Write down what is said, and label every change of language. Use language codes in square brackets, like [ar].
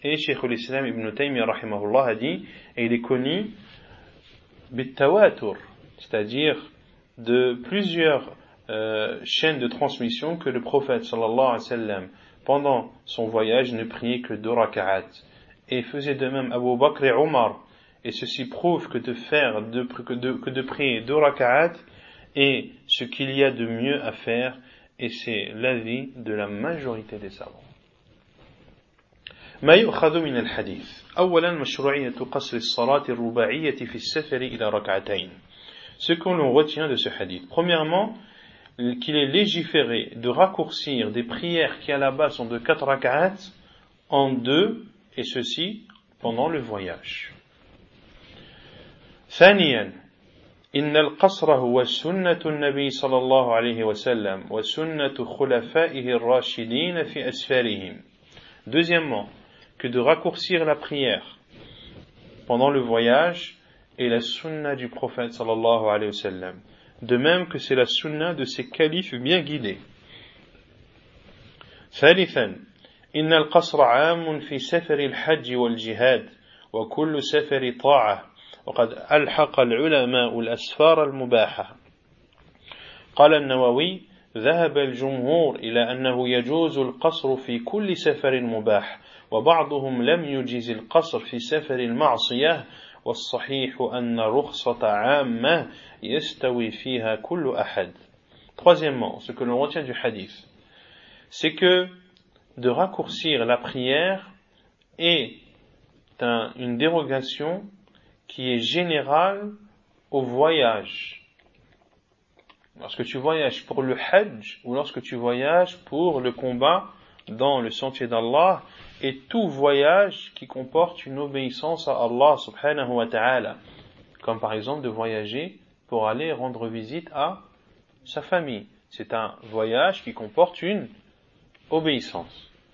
[fr] Et Cheikh al-Islam Ibn Taymiyyah rahimahullah a dit, et il est connu bit-tawatur, c'est-à-dire de plusieurs chaînes de transmission, que le prophète sallallahu alayhi wa sallam pendant son voyage ne priait que 2 rak'at et faisait de même Abu Bakr et Omar. Et ceci prouve que de prier 2 rak'at est ce qu'il y a de mieux à faire. Et c'est l'avis de la majorité des savants. [ar] ما يؤخذ من الحديث اولا مشروعيه قصر الصلاه الرباعيه في السفر الى ركعتين. [fr] Ce que l'on retient de ce hadith, premièrement, qu'il est légiféré de raccourcir des prières qui à la base sont de 4 rak'at en 2, et ceci pendant le voyage. [ar] ثانيا, إن القصر هو سنة النبي صلى الله عليه وسلم وسنة خلفائه الراشدين في أسفارهم. [fr] Deuxièmement, que de raccourcir la prière pendant le voyage est la sunna du prophète [ar] صلى الله عليه وسلم, [fr] de même que c'est la sunna de ses califes bien guidés. [ar] ثالثا, إن القصر عام في سفر الحج والجهاد وكل سفر طاعة وقد ألحق العلماء الأسفار المباحة. قال النووي ذهب الجمهور إلى أنه يجوز القصر في كل سفر مباح وبعضهم لم يجيز القصر في سفر المعصية والصحيح أن رخصة عامة يستوي فيها كل أحد. [fr] Troisièmement, ce que l'on retient du hadith, c'est que de raccourcir la prière est une dérogation qui est général au voyage. Lorsque tu voyages pour le Hajj ou lorsque tu voyages pour le combat dans le sentier d'Allah, et tout voyage qui comporte une obéissance à Allah subhanahu wa ta'ala, comme par exemple de voyager pour aller rendre visite à sa famille, c'est un voyage qui comporte une obéissance.